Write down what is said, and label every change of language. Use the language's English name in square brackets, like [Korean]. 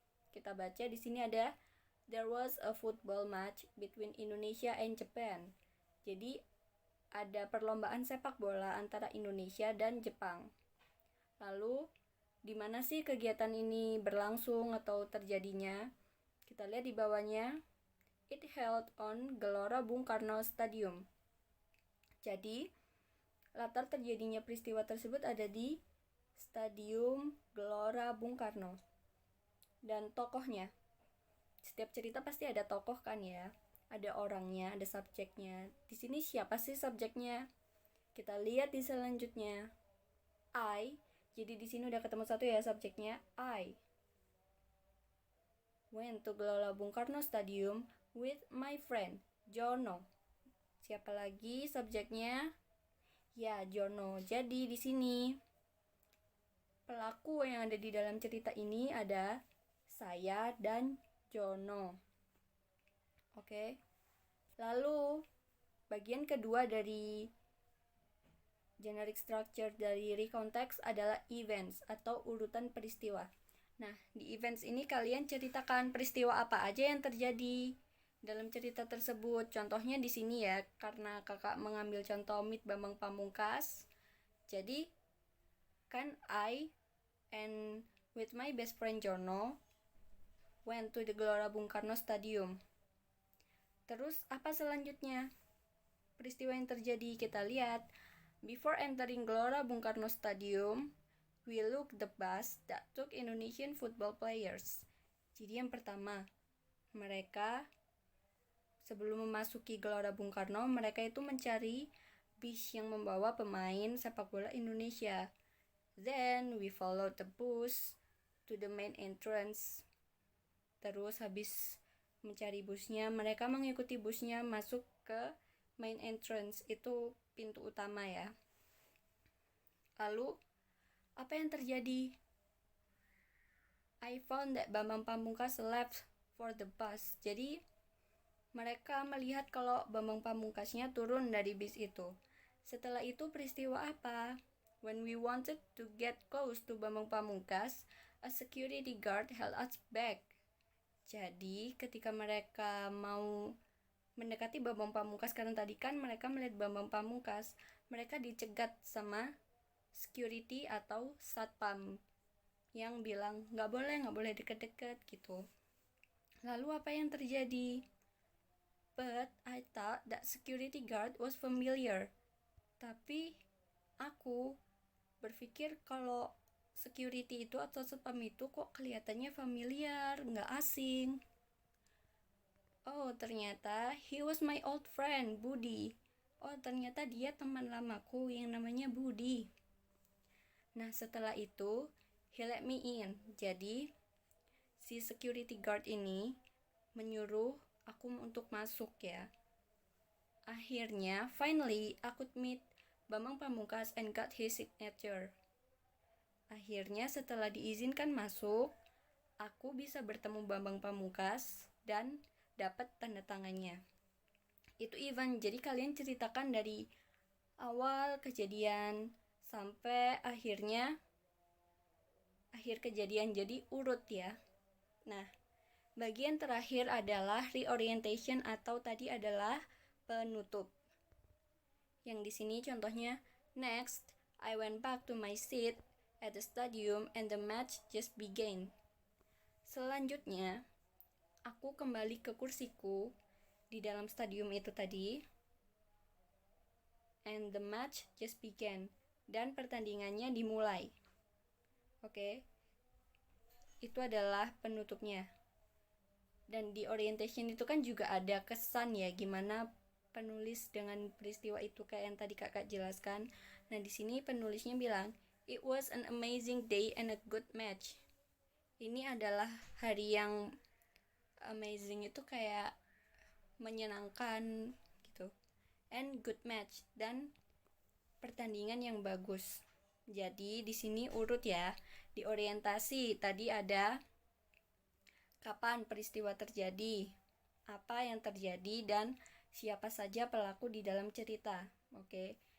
[Indonesian] Kita baca di sini ada [English] there was a football match between Indonesia and Japan. [Indonesian] Jadi ada perlombaan sepak bola antara Indonesia dan Jepang. Lalu di mana sih kegiatan ini berlangsung atau terjadinya? Kita lihat di bawahnya. [English] It held on Gelora Bung Karno Stadium. [Indonesian] Jadi latar terjadinya peristiwa tersebut ada di Stadium Gelora Bung Karno. Dan tokohnya, setiap cerita pasti ada tokoh kan ya, ada orangnya, ada subjeknya. Di sini siapa sih subjeknya? Kita lihat di selanjutnya. I, jadi di sini udah ketemu satu ya subjeknya. [English] I went to Gelora Bung Karno Stadium with my friend Jono. [Indonesian] Siapa lagi subjeknya? Ya, Jono. Jadi di sini pelaku yang ada di dalam cerita ini ada saya dan Jono. Oke. Lalu bagian kedua dari generic structure dari recount text adalah events atau urutan peristiwa. Nah, di events ini kalian ceritakan peristiwa apa aja yang terjadi dalam cerita tersebut. Contohnya di sini ya, karena kakak mengambil contoh Meet Bambang Pamungkas. Jadi kan [English] I and with my best friend Jono went to the Gelora Bung Karno Stadium. [Indonesian] Terus apa selanjutnya? Peristiwa yang terjadi kita lihat. [English] Before entering Gelora Bung Karno Stadium, we look the bus that took Indonesian football players. [Indonesian] Jadi yang pertama, mereka sebelum memasuki Gelora Bung Karno, mereka itu mencari bis yang membawa pemain sepak bola Indonesia. [English] Then we followed the bus to the main entrance. [Indonesian] Terus habis mencari busnya, mereka mengikuti busnya masuk ke main entrance, itu pintu utama ya. Lalu apa yang terjadi? [English] I found that Bambang Pamungkas left for the bus. [Indonesian] Jadi mereka melihat kalau Bambang Pamungkasnya turun dari bis itu. Setelah itu peristiwa apa? [English] When we wanted to get close to Bambang Pamungkas, a security guard held us back. [Indonesian] Jadi ketika mereka mau mendekati Bambang Pamungkas, karena tadi kan mereka melihat Bambang Pamungkas, mereka dicegat sama security atau satpam yang bilang nggak boleh deket-deket gitu. Lalu apa yang terjadi? [English] But I thought that security guard was familiar. [Indonesian] Tapi aku berpikir kalau security itu atau satpam itu kok kelihatannya familiar, nggak asing. Oh, ternyata [English] he was my old friend, Budi. [Indonesian] Oh, ternyata dia teman lamaku yang namanya Budi. Nah, setelah itu, [English] he let me in. [Indonesian] Jadi, si security guard ini menyuruh aku untuk masuk ya. Akhirnya, [English] finally, aku meet Bambang Pamungkas and got his signature. [Indonesian] Akhirnya setelah diizinkan masuk, aku bisa bertemu Bambang Pamungkas dan dapat tanda tangannya. Itu Ivan, jadi kalian ceritakan dari awal kejadian sampai akhir kejadian, jadi urut ya. Nah, bagian terakhir adalah reorientation atau tadi adalah penutup. Yang di sini contohnya, [English] next, I went back to my seat at the stadium and the match just began. [Indonesian] Selanjutnya, aku kembali ke kursiku di dalam stadium itu tadi, [English] and the match just began, [Indonesian] dan pertandingannya dimulai. Oke, itu adalah penutupnya. Dan di orientation itu kan juga ada kesan ya, gimana penulis dengan peristiwa itu kayak yang tadi kakak jelaskan. Nah, di sini penulisnya bilang, [English] it was an amazing day and a good match. [Indonesian] Ini adalah hari yang amazing, itu kayak menyenangkan gitu, [English] and good match, [Indonesian] dan pertandingan yang bagus. Jadi di sini urut ya. Di orientasi tadi ada kapan peristiwa terjadi, apa yang terjadi, dan siapa saja pelaku di dalam cerita. Oke.